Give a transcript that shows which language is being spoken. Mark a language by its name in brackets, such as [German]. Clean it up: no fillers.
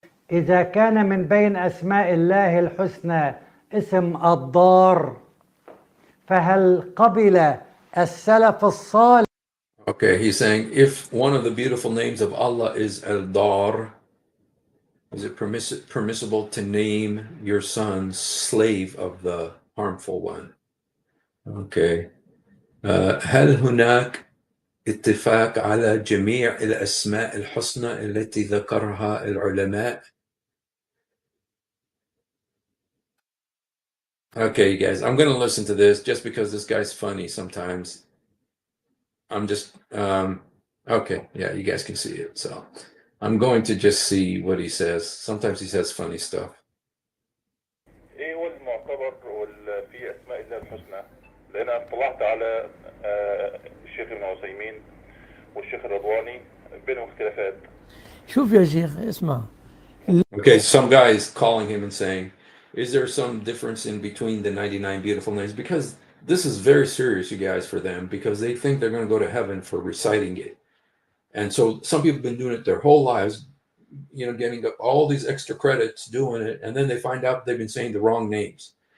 [Arabic] إذا كان من بين أسماء الله الحسنى اسم الضار فهل قبل السلف الصالح. [English] Okay, he's saying if one of the beautiful names of Allah is Eldar, is it permissible to name your son slave of the harmful one? Okay. [Arabic] هل هناك اتفاق على جميع الأسماء الحسنى التي ذكرها العلماء؟ [English] Okay, you guys, I'm going to listen to this just because this guy's funny sometimes. I'm just, okay, yeah, you guys can see it. So I'm going to just see what he says. Sometimes he says funny stuff. [Arabic] ايه هو المعتبر في اسماء الله الحسنى؟ لان انا اطلعت على الشيخ ابن عثيمين والشيخ الرضواني بينهم اختلافات. شوف يا شيخ اسمع. [English] Okay, some guy is calling him and saying, is there some difference in between the 99 beautiful names? Because this is very serious, you guys, for them, because they think they're going to go to heaven for reciting it. And so some people have been doing it their whole lives, getting all these extra credits doing it, and then they find out they've been saying the wrong names.